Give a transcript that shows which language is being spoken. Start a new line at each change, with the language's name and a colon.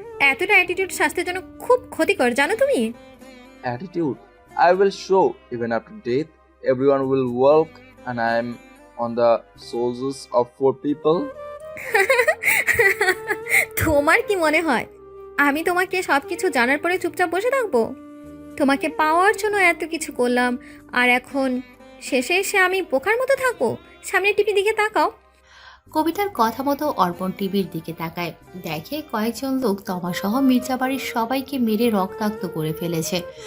Bangla: এতটা অ্যাটিটিউড স্বাস্থ্যের জন্য খুব ক্ষতিকর, জানো তুমি?
English: Attitude, I will show even after death. Everyone will walk, and I am on the shoulders of 4 people.
Bangla: তোমার কি মনে হয় আমি তোমাকে সব কিছু জানার পরে চুপচাপ বসে থাকবো? তোমাকে পাওয়ার জন্য এত কিছু করলাম, আর এখন শেষে এসে আমি বোকার মতো থাকবো? সামনে টিভি দিকে তাকাও। কবিতার কথা মতো অর্পণ টিভির দিকে তাকায়। দেখে কয়েকজন লোক তমাসহ মির্জা বাড়ির সবাইকে মেরে রক্তাক্ত করে ফেলেছে।